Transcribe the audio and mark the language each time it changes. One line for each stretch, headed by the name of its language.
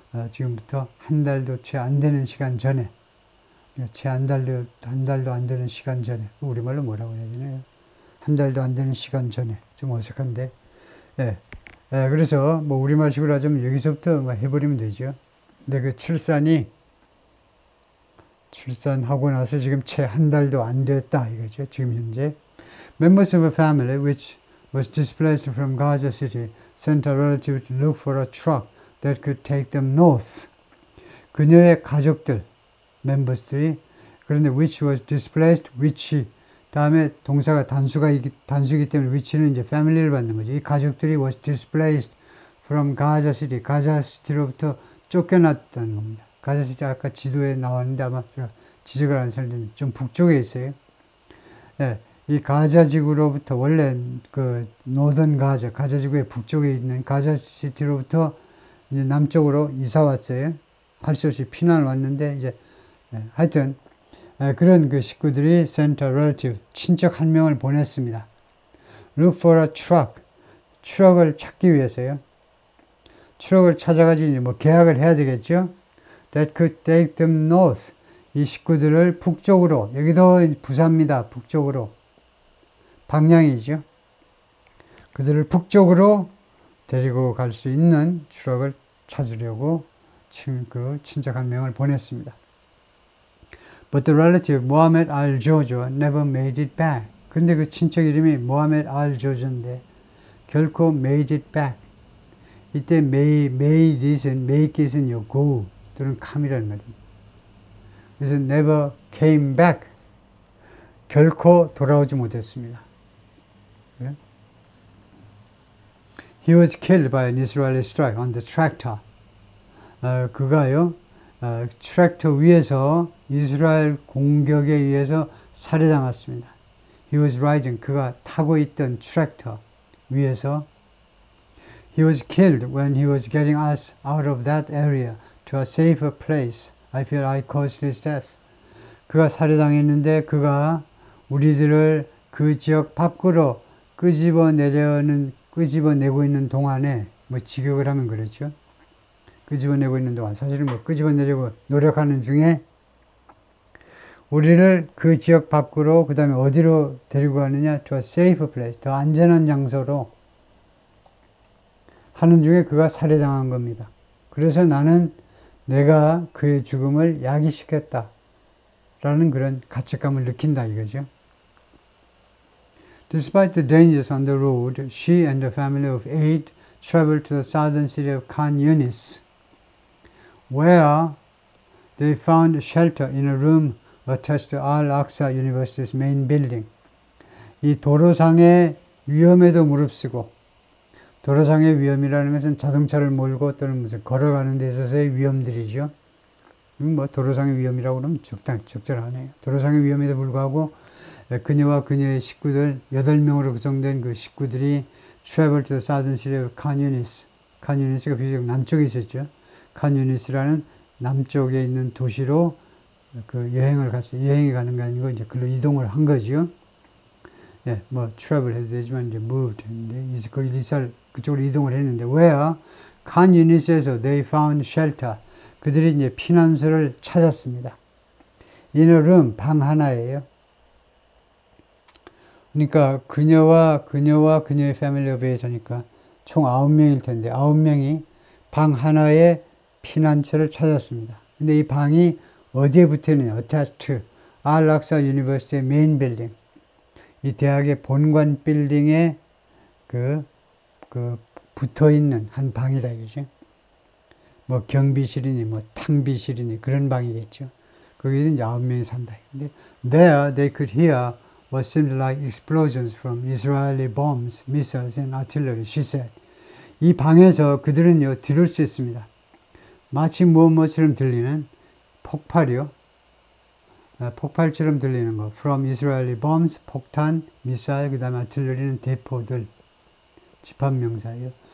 Korean: 지금부터 한 달도 채 안 되는 시간 전에 한 달도 안 되는 시간 전에 우리말로 뭐라고 해야 되나요? 한 달도 안 되는 시간 전에 좀 어색한데 그래서 뭐 우리말식으로 하자면 여기서부터 해버리면 되죠. 근데 그 출산하고 나서 지금 채 한 달도 안 됐다 이거죠.
English: 지금 현재 Members of a family which was displaced from Gaza City sent a relative to look for a truck that could take them north.
Korean: 그녀의 가족들, members들이 그런데
English: which was displaced, which
Korean: 다음에 동사가 단수이기 때문에 위치는 이제 family를 받는 거죠. 이 가족들이
English: was displaced from Gaza City.
Korean: 가자 시티로부터 쫓겨났다는 겁니다. 가자 시티 아까 지도에 나왔는데 아마 지적을 안 살렸는데 좀 북쪽에 있어요. 네, 이 가자 지구로부터 원래 그 노던 가자 지구의 북쪽에 있는 가자 시티로부터 이제 남쪽으로 이사 왔어요. 할 수 없이 피난을 왔는데 이제 하여튼 그런 그 식구들이
English: sent a relative,
Korean: 친척 한 명을 보냈습니다.
English: Look for a truck,
Korean: 트럭을 찾기 위해서요. 트럭을 찾아가지고 이제 뭐 계약을 해야 되겠죠.
English: That could take them north,
Korean: 이 식구들을 북쪽으로, 여기도 부사입니다. 북쪽으로, 방향이죠. 그들을 북쪽으로 데리고 갈 수 있는 트럭을 찾으려고 친척 한 명을 보냈습니다.
English: But the relative Mohammed al-Jojo never made it back.
Korean: 근데 그 친척 이름이 Mohammed al-Jojo인데 결코
English: made it back.
Korean: 이때 made it은 요 go 또는 come이라는 말입니다. 그래서
English: never came back.
Korean: 결코 돌아오지 못했습니다.
English: He was killed by an Israeli strike on the tractor.
Korean: 그가요, 트랙터 위에서 이스라엘 공격에 의해서 살해당했습니다.
English: He was riding,
Korean: 그가 타고 있던 트랙터 위에서
English: He was killed when he was getting us out of that area to a safer place. I feel I caused his death.
Korean: 그가 살해당했는데 그가 우리들을 그 지역 밖으로 끄집어내고 있는 동안에 뭐 직역을 하면 그렇죠. 끄집어내고 있는 동안 사실은 뭐 끄집어내려고 노력하는 중에 우리를 그 지역 밖으로 그 다음에 어디로 데리고 가느냐
English: to a safe place,
Korean: 더 안전한 장소로 하는 중에 그가 살해당한 겁니다. 그래서 나는 내가 그의 죽음을 야기시켰다 라는 그런 가책감을 느낀다 이거죠.
English: Despite the dangers on the road, she and a family of 8 traveled to the southern city of Khan Yunis, where they found shelter in a room attached to Al-Aqsa University's main building.
Korean: 이 도로상의 위험에도 무릅쓰고, 도로상의 위험이라는 것은 자동차를 몰고 또는 무슨 걸어가는 데 있어서의 위험들이죠. 뭐 도로상의 위험이라고 그러면 적절하네요. 도로상의 위험에도 불구하고 그녀와 그녀의 식구들 8명으로 구성된 그 식구들이
English: travel to the southern city of Khan Yunis.
Korean: 칸 유니스가 비교적 남쪽에 있었죠. 칸 유니스라는 남쪽에 있는 도시로 그 여행을 갔어요. 여행이 가는 게 아니고 이제 글로 이동을 한 거지요. 예, 뭐 travel 해도 되지만 이제 moved 했는데 거기 그쪽으로 이동을 했는데 where 칸 유니스에서 they found shelter. 그들이 이제 피난소를 찾았습니다.
English: in a room,
Korean: 방 하나예요. 그러니까 그녀와 그녀의
English: 패밀리 오브 8
Korean: 하니까 총 9명일 텐데 9명이 방 하나에 피난처를 찾았습니다. 근데 이 방이 어디에 붙어 있느냐?
English: attached to Al-Aqsa University의 메인 빌딩.
Korean: 이 대학의 본관 빌딩에 그 붙어 있는 한 방이다 이거죠. 뭐 경비실이니 뭐 탕비실이니 그런 방이겠죠. 거기에 이제 9명이 산다.
English: 근데 there they could hear what seemed like explosions from Israeli bombs, missiles and artillery, she said.
Korean: 이 방에서 그들은요, 들을 수 있습니다. 마치 무엇처럼 들리는 폭발이요. 폭발처럼 들리는 거.
English: From Israeli bombs,
Korean: 폭탄, missile, 그 다음에 artillery는 대포들. 집합명사예요.